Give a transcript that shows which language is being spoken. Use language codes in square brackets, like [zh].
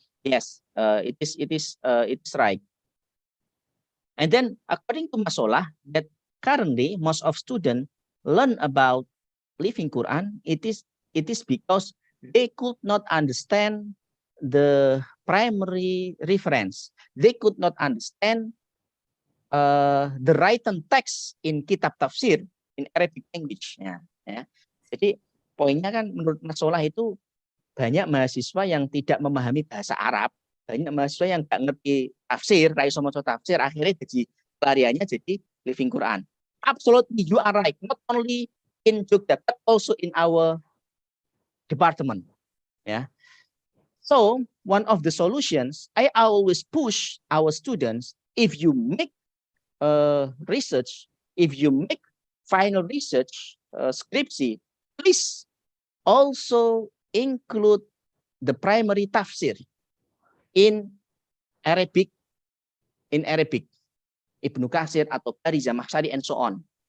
[en] Yes, it is right. And then according to Mas Solah, that currently most of students learn about living Quran, it is because they could not understand the primary reference. They could not understand the written text in kitab tafsir in Arabic language. [id] Ya. Jadi poinnya kan menurut Mas Solah itu banyak mahasiswa yang tidak memahami bahasa Arab, banyak mahasiswa yang nggak ngerti tafsir, [jv] raiso maca tafsir, [id] akhirnya jadi pelariannya jadi Living Quran. [en] Absolutely, you are right. Not only in Jogja, but also in our department. Yeah. So one of the solutions, I always push our students, if you make research, if you make final research skripsi, please also include the primary tafsir in Arabic, Ibnu Katsir atau Bari Zamakhsyari and so on.